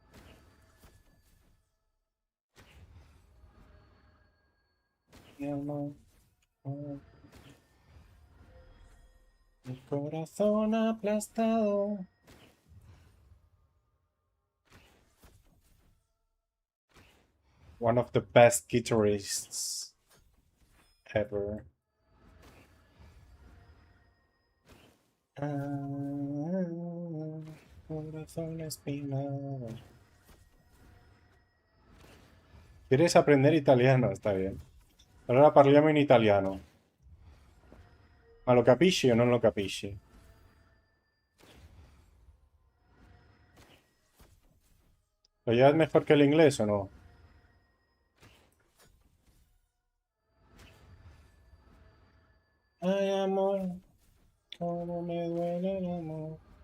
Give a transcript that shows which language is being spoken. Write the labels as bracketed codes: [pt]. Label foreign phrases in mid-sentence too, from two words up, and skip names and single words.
[es] Mi amor. Mi corazón aplastado. [en] One of the best guitarists ever. [es] Corazón espinado. ¿Quieres aprender italiano? Está bien. [it] Allora parliamo in italiano. Ma lo capisci o non lo capisci? [es] ¿Lo llevas mejor que el inglés o no? Ay, amor, cómo me duele el amor.